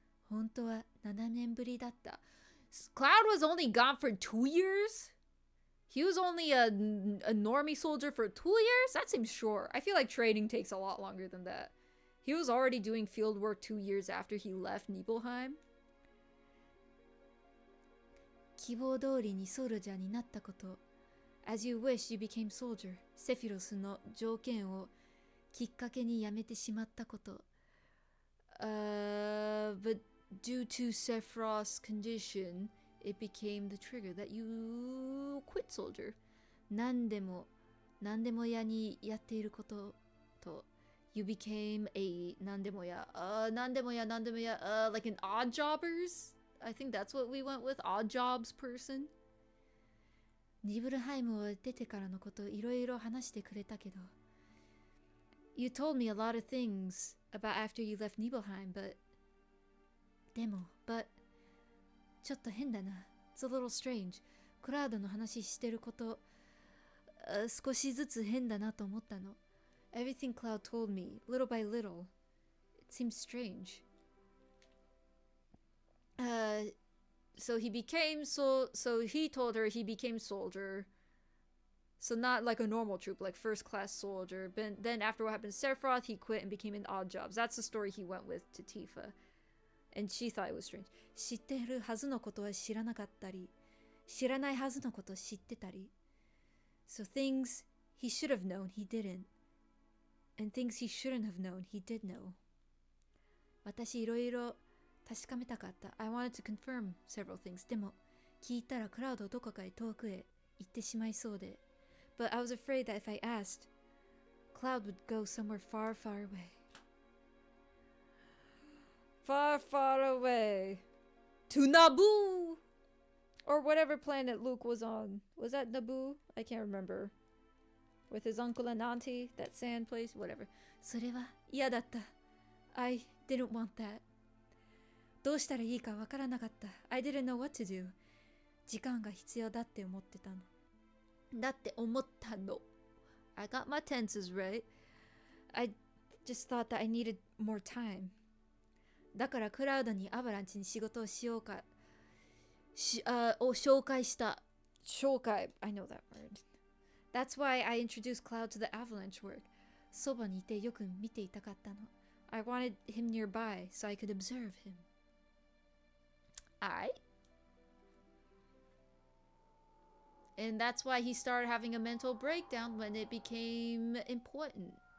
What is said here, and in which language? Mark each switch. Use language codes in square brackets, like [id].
[ja] 本当は7年ぶりだった. [en] Cloud was only gone for 2 years? He was only a normie soldier for 2 years? That seems short. I feel like training takes a lot longer than that. He was already doing field work 2 years after he left Nibelheim. [ja] 希望通りにソルジャーになったこと。 [en] As you wish, you became soldier. [ja] セフィロスの条件をきっかけにやめてしまったこと。 [en] But due to Sephiroth's condition, it became the trigger that you quit soldier. [ja] 何でも屋にやっていることと。 [en] You became a 何でも屋 like an odd jobbers? I think that's what we went with, odd jobs person. [ja] ニブルハイムを出てからのこといろいろ話してくれたけど [en] You told me a lot of things about after you left Nibelheim, but [ja] でも [en] but [ja] ちょっと変だな [en] It's a little strange [ja] クラウドの話してること少しずつ変だなと思ったの [en] Everything Cloud told me, little by little, it seems strange. so he became so he told her he became soldier. So not like a normal troop, like first class soldier. But then after what happened to Sephiroth, he quit and became in odd jobs. That's the story he went with to Tifa. And she thought it was strange. [ja] 知ってるはずのことは知らなかったり、知らないはずのことを知ってたり. [en] So things he should have known, he didn't. And things he shouldn't have known, he did know. [ja] 私いろいろ確かめたかった. [en] I wanted to confirm several things. [ja] でも、聞いたらクラウドどこかへ遠くへ行ってしまいそうで. [en] But I was afraid that if I asked, Cloud would go somewhere far, far away. Far, far away. To Naboo! Or whatever planet Luke was on. Was that Naboo? I can't remember. With his uncle and auntie, that sand place, whatever. [ja] それは嫌だった. [en] I didn't want that. [ja] どうしたらいいかわからなかった. [en] I didn't know what to do. [ja] 時間が必要だって思ってたの. だって思ったの. [en] I got my tenses right. I just thought that I needed more time. [ja] だからクラウドにアバランチに仕事をしようかを紹介した。 [en] 紹介 I know that word. That's why I introduced Cloud to the Avalanche work. [ja] そばにいてよく見ていたかったの. [en] I wanted him nearby so I could observe him. Alright. And that's why he started having a mental breakdown when it became important.